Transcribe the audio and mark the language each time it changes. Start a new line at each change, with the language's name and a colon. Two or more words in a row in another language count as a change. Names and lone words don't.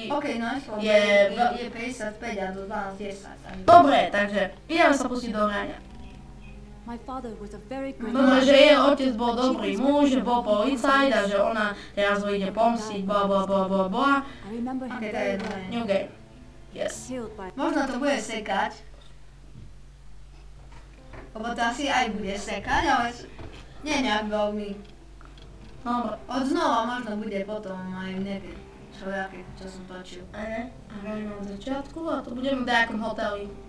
Slovak: je 55 a do 12 10. Dobre, takže ideme sa pustiť do hrania. Dobre, že jej otec bol dobrý muž, bol policajt a že ona teraz ho ide pomstiť, bla. Okay, to je dobré.
English: New game. Yes.
Slovak: Možno to bude sekať. Lebo to asi aj bude sekať, ale nie nejak veľmi. Dobre. Od znova možno bude potom aj neviem, čo som točil. Hrajme od začiatku a to budeme v nejakom hoteli.